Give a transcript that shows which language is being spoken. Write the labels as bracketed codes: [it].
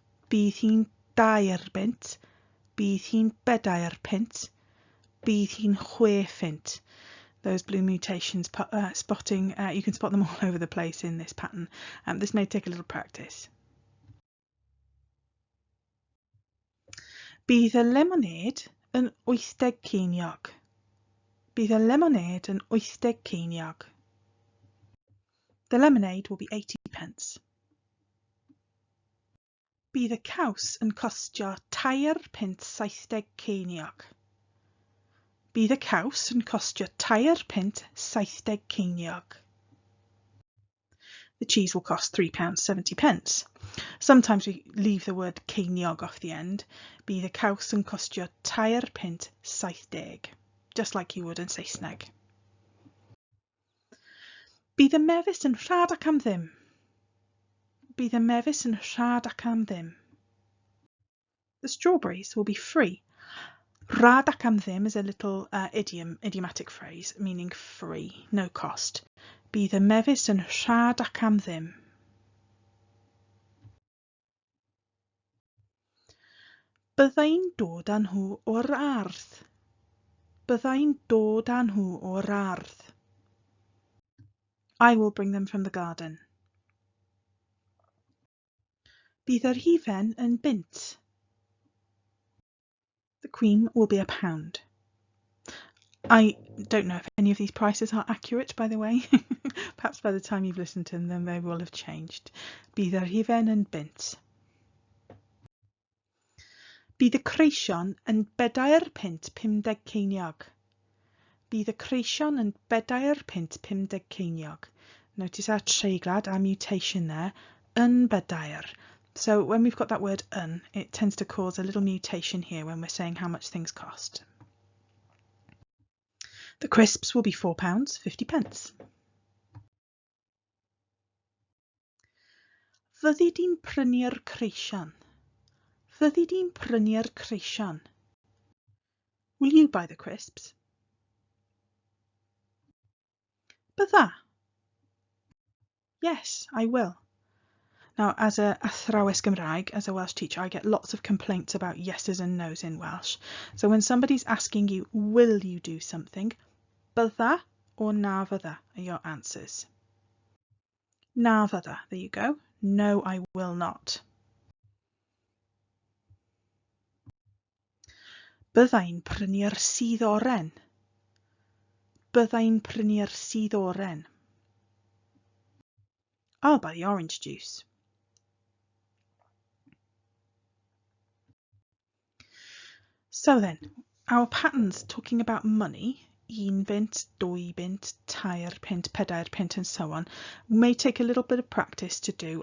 [cy] Bydd hi'n dair bint. Bydd hi'n bedair pint. Bydd hi'n chwe pint. [en] Those blue mutations spotting, you can spot them all over the place in this pattern. This may take a little practice. [cy] Bydd y lemonade yn 80 ceiniog. Bydd y lemonade yn 80 ceiniog. [en] The lemonade will be 80p. [cy] Bydd y caws yn costio £2.70 ceiniog. Bydd y caws yn costio £2.70 ceiniog. [en] The cheese will cost £3.70. Sometimes we leave the word ceiniog off the end. [cy] Bydd y caws yn costio £2.70, [en] just like you would in Saesneg. [cy] Bydd y mefus yn rhad ac am ddim. Bydd y mefus yn rhad ac am ddim. [en] The strawberries will be free. [cy] Rhad ac am ddim [en] is a little idiomatic phrase meaning free, no cost. [cy] Bydd y mefus yn rhad ac am ddim. Byddai'n dod â nhw o'r ardd. Byddai'n dod â nhw o'r ardd. [en] I will bring them from the garden. [cy] Bydd yr hufen yn bint. [en] The cream will be £1. I don't know if any of these prices are accurate, by the way. Perhaps by the time you've listened to them, they will have changed. [cy] Bydd yr hufen yn bint. Bydd y creision yn £4.50 ceiniog. Bydd y creision yn £4.50 ceiniog. [en] Notice our treiglad, our mutation there, yn bedair. So when we've got that word yn, it tends to cause a little mutation here when we're saying how much things cost. The crisps will be £4.50. [cy] Fyddi di'n prynu'r creision? Fyddi di'n prynu'r creision? [en] Will you buy the crisps? Bydda? Yes, I will. Now, as a athrawes Gymraeg, as a Welsh teacher, I get lots of complaints about yeses and nos in Welsh. So when somebody's asking you, will you do something, bydda or [cy] na fydda [en] are your answers. [cy] Na fydda, [en] there you go. No, I will not. [cy] Byddai'n prynu'r sydd oren. Byddai'n prynu'r sydd oren. [en] I'll buy the orange juice. So then, our patterns talking about money, [cy] un punt, dwy punt, tair punt, pedair punt, [en] and so on, may take a little bit of practice to do.